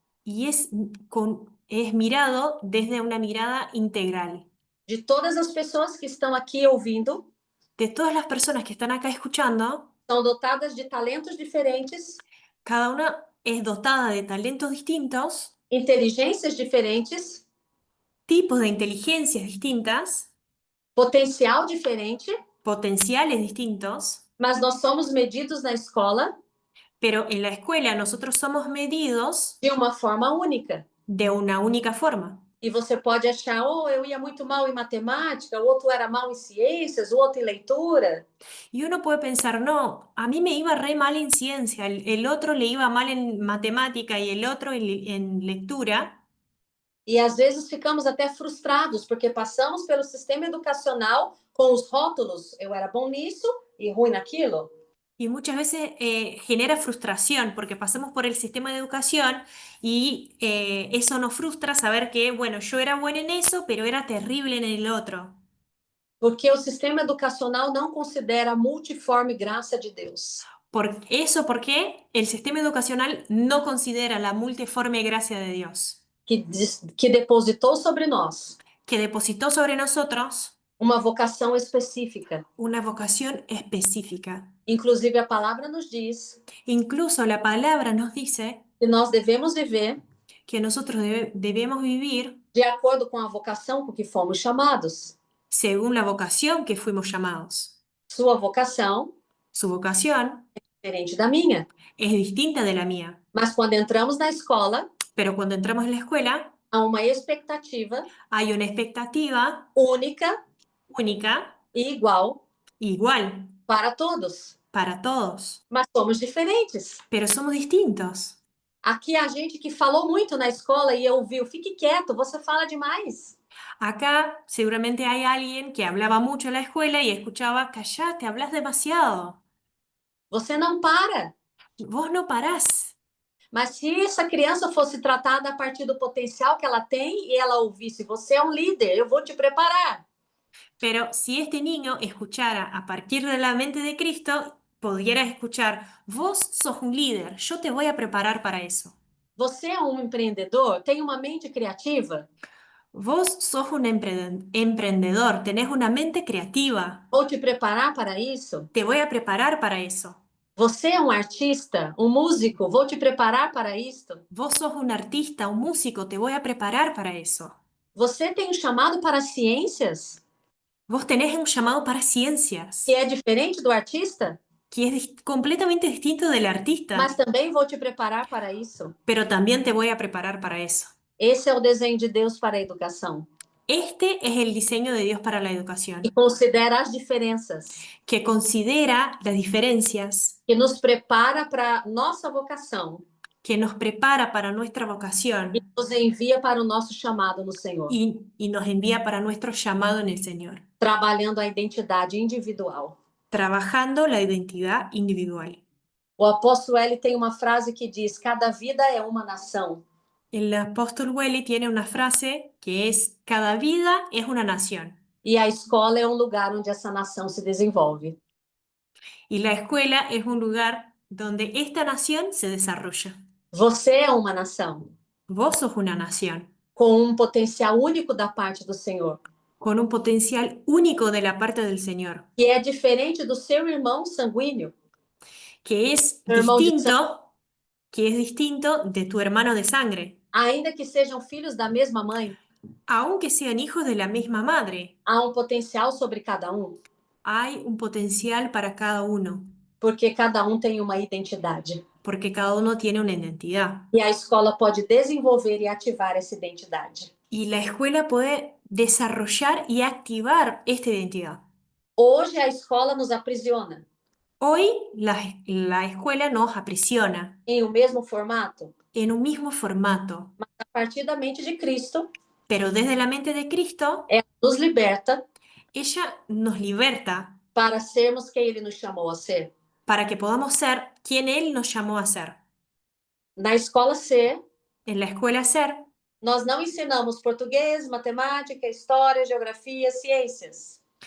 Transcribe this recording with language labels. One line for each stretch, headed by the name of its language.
Spanish: y es mirado desde una mirada integral.
Portuguese: De todas as pessoas que estão aqui ouvindo,
Spanish: De todas las personas que están acá escuchando,
Portuguese: são dotadas de talentos diferentes,
Spanish: cada una es dotada de talentos distintos,
Portuguese: inteligências diferentes,
Spanish: tipos de inteligencias distintas,
Portuguese: potencial diferente,
Spanish: potenciales distintos,
Portuguese: mas nós somos medidos na escola
Spanish: pero en la escuela nosotros somos medidos
Portuguese: de uma forma única.
Spanish: de una única forma.
Portuguese: E você pode achar, oh, eu ia muito mal em matemática, o outro era mal em ciências, o outro em leitura.
Spanish: Y uno puede pensar, no, a mí me iba re mal en ciencia, el otro le iba mal en matemática y el otro en lectura.
Portuguese: E às vezes ficamos até frustrados, porque passamos pelo sistema educacional com os rótulos, eu era bom nisso e ruim naquilo.
Spanish: Y muchas veces genera frustración porque pasamos por el sistema de educación y eso nos frustra saber que, bueno, yo era buena en eso, pero era terrible en el otro.
Portuguese: Porque o sistema educacional não considera a multiforme graça de Deus,
Spanish: Porque el sistema educacional no considera la multiforme gracia de Dios,
Portuguese: que depositou sobre nós
Spanish: que depositó sobre nosotros
Portuguese: uma vocação específica.
Spanish: una vocación específica.
Portuguese: Inclusive, a palavra nos diz
Spanish: Incluso la palabra nos dice
Portuguese: que nós devemos viver
Spanish: que nosotros debemos vivir
Portuguese: de acordo com a vocação com que fomos chamados.
Spanish: según la vocación que fuimos llamados.
Portuguese: Sua vocação
Spanish: Su vocación
Portuguese: é diferente da minha.
Spanish: es distinta de la mía,
Portuguese: Mas quando entramos na escola,
Spanish: pero cuando entramos en la escuela
Portuguese: há uma expectativa
Spanish: hay una expectativa
Portuguese: única
Spanish: única,
Portuguese: e igual
Spanish: igual,
Portuguese: para todos.
Spanish: para todos,
Portuguese: Mas somos diferentes.
Spanish: pero somos distintos.
Portuguese: Aqui há gente que falou muito na escola e ouviu, fique quieto, você fala demais.
Spanish: Acá seguramente hay alguien que hablaba mucho en la escuela y escuchaba, callate, hablas demasiado,
Portuguese: Você não para.
Spanish: vos no parás.
Portuguese: Mas se essa criança fosse tratada a partir do potencial que ela tem e ela ouvisse, você é um líder, eu vou te preparar.
Spanish: Pero si este niño escuchara a partir de la mente de Cristo, pudiera escuchar, vos sos un líder, yo te voy a preparar para eso.
Portuguese: Você é um empreendedor, tem uma mente criativa,
Spanish: Vos sos un emprendedor, tenés una mente creativa,
Portuguese: vou te preparar para isso.
Spanish: te voy a preparar para eso.
Portuguese: Você é um artista, um músico, vou te preparar para isto.
Spanish: Vos sos un artista, un músico, te voy a preparar para eso.
Portuguese: Você tem um chamado para ciências,
Spanish: Vos tenés un llamado para ciencias,
Portuguese: que é diferente do artista,
Spanish: que es completamente distinto del artista,
Portuguese: mas também vou te preparar para isso.
Spanish: pero también te voy a preparar para eso.
Portuguese: Esse é o desenho de Deus para a educação.
Spanish: Este es el diseño de Dios para la educación,
Portuguese: E considera as diferenças,
Spanish: que considera las diferencias,
Portuguese: que nos prepara para nossa vocação
Spanish: que nos prepara para nuestra vocación
Portuguese: e nos envia para o nosso chamado no Senhor,
Spanish: y nos envía para nuestro llamado en el Señor,
Portuguese: trabalhando a identidade individual.
Spanish: trabajando la identidad individual.
Portuguese: O apóstolo L tem uma frase que diz: cada vida é uma nação.
Spanish: El apóstol Welly tiene una frase que es, cada vida es una nación
Portuguese: E a escola é um lugar onde essa nação se desenvolve.
Spanish: y la escuela es un lugar donde esta nación se desarrolla.
Portuguese: Você é uma nação
Spanish: Vos sos una nación
Portuguese: com um potencial único da parte do Senhor.
Spanish: con un potencial único de la parte del Señor,
Portuguese: que é diferente do seu irmão sanguíneo,
Spanish: que es
Portuguese: seu irmão de sangue,
Spanish: distinto de tu hermano de sangre,
Portuguese: ainda que sejam filhos da mesma mãe,
Spanish: aunque sean hijos de la misma madre.
Portuguese: há um potencial sobre cada um,
Spanish: Hay un potencial para cada uno,
Portuguese: porque cada um tem uma identidade.
Spanish: porque cada uno tiene una identidad.
Portuguese: E a escola pode desenvolver e ativar essa identidade.
Spanish: Y la escuela puede desarrollar y activar esta identidad.
Portuguese: Hoje a escola nos aprisiona
Spanish: Hoy la escuela nos aprisiona
Portuguese: em um mesmo formato,
Spanish: en un mismo formato,
Portuguese: a partir da mente de Cristo,
Spanish: pero desde la mente de Cristo,
Portuguese: ela nos liberta
Spanish: ella nos liberta
Portuguese: para sermos quem Ele nos chamou a ser.
Spanish: para que podamos ser quien Él nos llamó a ser.
Portuguese: Na escola Ser,
Spanish: En la escuela Ser,
Portuguese: nós não ensinamos português, matemática, história, geografia, ciências.